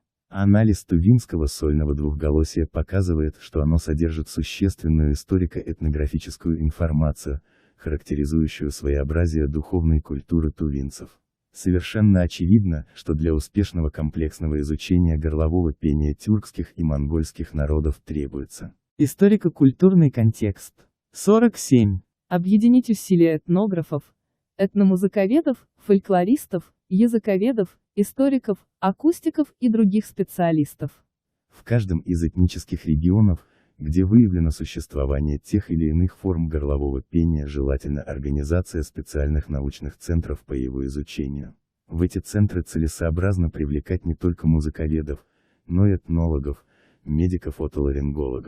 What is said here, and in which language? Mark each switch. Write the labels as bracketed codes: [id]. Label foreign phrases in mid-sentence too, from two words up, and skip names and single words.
[ru] Анализ тувинского сольного двухголосия показывает, что оно содержит существенную историко-этнографическую информацию, характеризующую своеобразие духовной культуры тувинцев. Совершенно очевидно, что для успешного комплексного изучения горлового пения тюркских и монгольских народов требуется историко-культурный контекст. 47. Объединить усилия этнографов, этномузыковедов, фольклористов, языковедов, историков, акустиков и других специалистов. В каждом из этнических регионов, где выявлено существование тех или иных форм горлового пения, желательно организация специальных научных центров по его изучению. В эти центры целесообразно привлекать не только музыковедов, но и этнологов, медиков-отоларингологов.